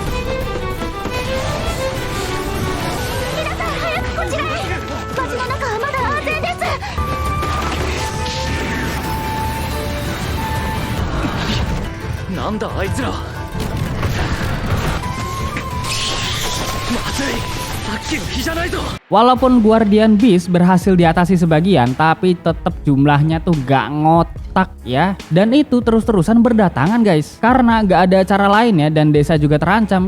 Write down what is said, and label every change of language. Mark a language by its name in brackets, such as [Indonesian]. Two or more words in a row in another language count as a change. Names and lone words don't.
[Japanese] 皆さん早くこちらへ。バチの中はまだ安全です。なんだあいつら。まずい、さっきの日じゃないぞ。 [Indonesian] Walaupun Guardian Beast berhasil diatasi sebagian, tapi tetap jumlahnya tuh gak ngotak ya. Dan itu terus-terusan berdatangan, guys. Karena gak ada cara lain ya, dan desa juga terancam.